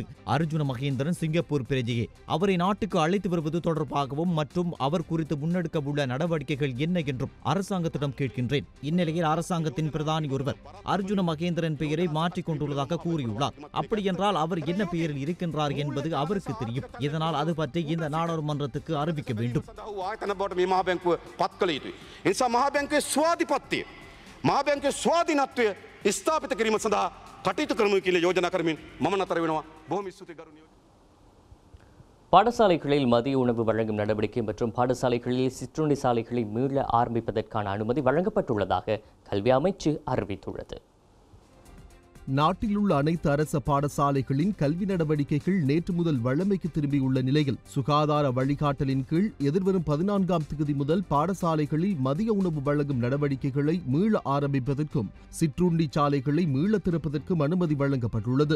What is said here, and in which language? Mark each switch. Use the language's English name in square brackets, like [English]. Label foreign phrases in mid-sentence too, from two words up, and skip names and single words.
[Tamil] அர்ஜுன மகேந்திரன் சிங்கப்பூர் பிரஜையே, அவரை நாட்டுக்கு அழைத்து வருவது தொடர்பாகவும் மற்றும் அவர் குறித்து முன்னெடுக்க உள்ள நடவடிக்கைகள் என்ன என்றும் அரசாங்கத்திடம் கேட்கின்றேன். இந்நிலையில் அரசாங்கத்தின் பிரதானி ஒருவர் அர்ஜுன மகேந்திரன் பெயரை மாற்றிக் கொண்டுள்ளதாக கூறியுள்ளார். அப்படியென்றால் அவர் என்ன பெயரில் இருக்கின்றார் என்பது அவருக்கு தெரியும். இதனால் அது பற்றி இந்த நாடாளுமன்றத்துக்கு அறிவிக்க வேண்டும். [Sinhala] මහා බැංකුවේ ස්වාධිපත්‍යය මහා බැංකුවේ ස්වාධීනත්වය ස්ථාපිත කිරීම සඳහා කටයුතු කරමු කියලා යෝජනා කරමින් මම නතර වෙනවා. බොහොම ස්තුතියි ගරුණීය. [Tamil] பாடசாலைகளில் மதிய உணவு வழங்கும் நடவடிக்கை மற்றும் பாடசாலைகளில் சிற்றுண்டி சாலைகளை மீள ஆரம்பிப்பதற்கான அனுமதி வழங்கப்பட்டுள்ளதாக கல்வி அமைச்சு அறிவித்துள்ளது. நாட்டில் உள்ள அனைத்து அரச பாடசாலைகளின் கல்வி நடவடிக்கைகள் நேற்று முதல் வழமைக்கு திரும்பியுள்ள நிலையில் சுகாதார வழிகாட்டலின் கீழ் எதிர்வரும் 14ஆம் தேதி முதல் பாடசாலைகளில் மதிய உணவு வழங்கும் நடவடிக்கைகளை மீள ஆரம்பிப்பதற்கும் சிற்றுண்டி சாலைகளை மீள திறப்பதற்கும் அனுமதி வழங்கப்பட்டுள்ளது.